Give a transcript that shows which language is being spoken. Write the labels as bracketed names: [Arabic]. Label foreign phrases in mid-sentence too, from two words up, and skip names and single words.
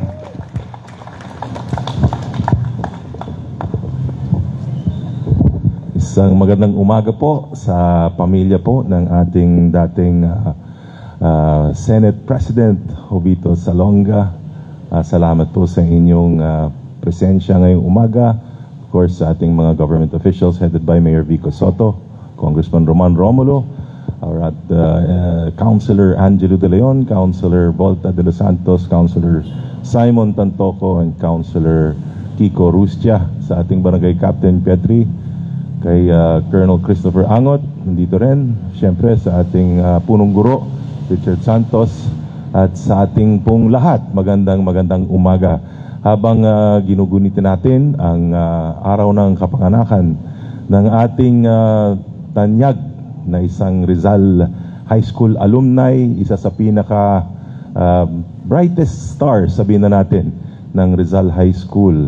[Filipino] Isang magandang umaga po sa pamilya po ng ating dating Senate President Jovito Salonga. Salamat po sa inyong presensya ngayong umaga. [English] Of course, [Filipino] sa ating mga [English] government officials headed by [Filipino] Mayor Vico Soto, Congressman Roman Romulo, our Councilor Angelo De Leon, Councilor Volta De Los Santos, Councilor Simon Tantoco, and Councilor Kiko Rustia, sa ating Barangay Captain Petri, kay Colonel Christopher Angot, nandito rin, siyempre sa ating punong guro, Richard Santos, at sa ating pong lahat, magandang umaga. Habang ginugunitin natin ang araw ng kapanganakan ng ating tanyag na isang Rizal High School alumni, isa sa pinaka [English] brightest star, [Filipino] sabihin na natin, ng Rizal High School.